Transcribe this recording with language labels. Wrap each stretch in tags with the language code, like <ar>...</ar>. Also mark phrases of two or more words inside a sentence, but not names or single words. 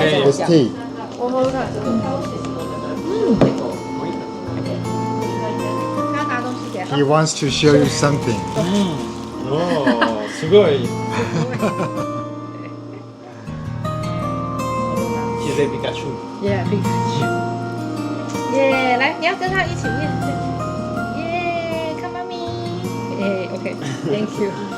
<en>Iced tea.</en> <zh>我喝喝看。他拿東西给他。</zh> <en>He wants to show you something.</en> <ja>哦，すごい。</ja> <zh>现在皮卡丘。耶，皮卡丘。耶，来，你要跟他一起念。耶，看妈咪。哎 ，</zh> <en>OK，Thank you。</en>